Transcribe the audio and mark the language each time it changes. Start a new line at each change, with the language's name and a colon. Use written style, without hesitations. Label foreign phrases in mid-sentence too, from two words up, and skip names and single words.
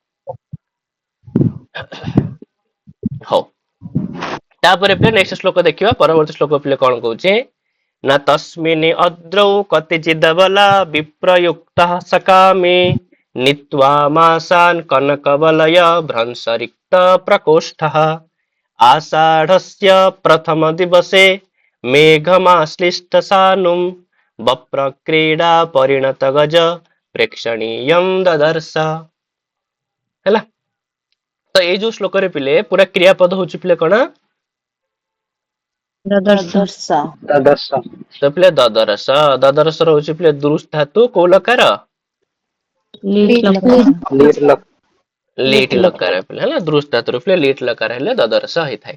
Odia: ହଉ, ତାପରେ ପିଲେ ନେକ୍ସଟ ଶ୍ଲୋକ ଦେଖିବା। ପରବର୍ତ୍ତୀ ଶ୍ଲୋକ ପିଲେ କଣ କହୁଛି ନା
Sanskrit: ତସ୍ମିନି ଅଦ୍ରୌ କତିଚିଦବଲା ବିପ୍ରୟୁକ୍ତଃ ସକାମେ ନିତ୍ୱା ମାସାନ୍ କନକବଲୟ ଭ୍ରଂସରିକ୍ତ ପ୍ରकोष्ठः आषाढस्य प्रथम दिवसे मेघमाश्लिष्ट सानुं बप्रक्रीडा परिणत गज प्रेक्षणीयं ददर्श।
Odia: ହେଲା, ତ ଏଇ ଯୋଉ ଶ୍ଲୋକରେ ପିଲେ ପୁରା କ୍ରିୟାପଦ ହଉଛି ପିଲେ କଣ? ତ ପିଲେ ଦଦରସ। ଦଦରସ ରହୁଛି ପିଲେ ଦୃଶ ଧାତୁ କୋଉ ଲକାର? ଲିଟ୍ ଲକାର ପିଲେ ହେଲା, ଦୃଶ ଧାତୁରୁ ପିଲେ ଲିଟ୍ ଲକାର ହେଲେ ଦଦରସ ହେଇଥାଏ।